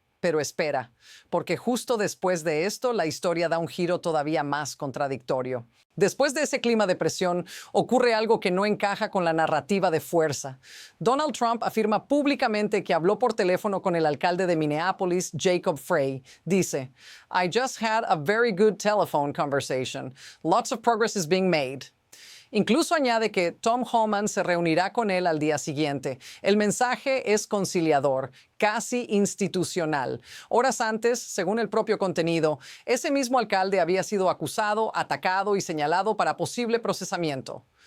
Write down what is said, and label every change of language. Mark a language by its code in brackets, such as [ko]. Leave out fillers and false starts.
[es] Pero espera, porque justo después de esto la historia da un giro todavía más contradictorio. Después de ese clima de presión, ocurre algo que no encaja con la narrativa de fuerza. Donald Trump afirma públicamente que habló por teléfono con el alcalde de Minneapolis, Jacob Frey. Dice, [en] "I just had a very good telephone conversation. Lots of progress is being made." [es] Incluso añade que Tom Homan se reunirá con él al día siguiente. El mensaje es conciliador, casi institucional. Horas antes, según el propio contenido, ese mismo alcalde había sido acusado, atacado y señalado para posible procesamiento.